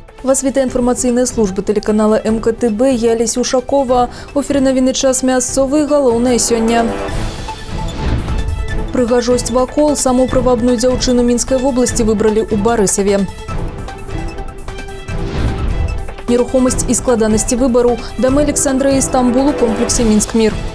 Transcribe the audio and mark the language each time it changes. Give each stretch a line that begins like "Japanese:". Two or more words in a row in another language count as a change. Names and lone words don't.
Ukrainian: Вас вітає інформаційна служба телеканала МКТБ. Я Леся Ушакова. У ефірі новини
Belarusian: час мясцовий, галоўнае сёння. Прыгажосць вакол. Саму прывабную дзяўчыну Мінскай вобласці выбралі ў Барысаве. Нерухомасць і складанасці выбару. Дамы Александра і Стамбул у комплексе Мінск-Мір.